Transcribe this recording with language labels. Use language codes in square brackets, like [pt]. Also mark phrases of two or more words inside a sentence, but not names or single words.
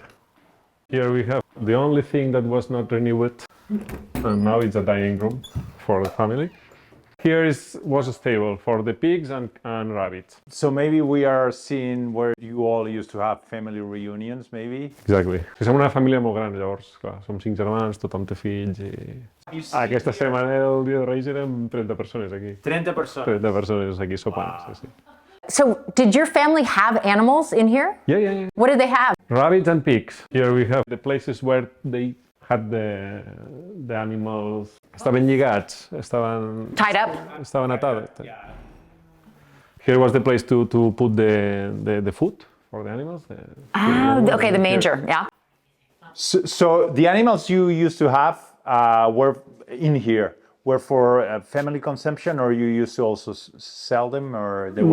[en] Here we have the only thing that was not renewed. And now it's a dining room for the family. Here was a stable for the pigs and rabbits. So maybe we are seeing where you all used to have family reunions, maybe? Exactly. [ca] Som una família molt gran, llavors, clar, som 5 germans, tothom té fills i... Aquesta setmana el dia de Reis érem 30 persones aquí. 30 persones? 30 persones aquí sopant, [en] Wow. [ca] sí, sí. [en] So did your family have animals in here? Yeah. What did they have? Rabbits and pigs. Here we have the places where they had the animals. [ca] Estaven lligats, [en] Tied up? [ca] estaven atades. [en] Here was the place to put the food for the animals. Okay, the manger, yeah. So the animals you used to have were in here, were for family consumption, or you used to also sell them, or they were...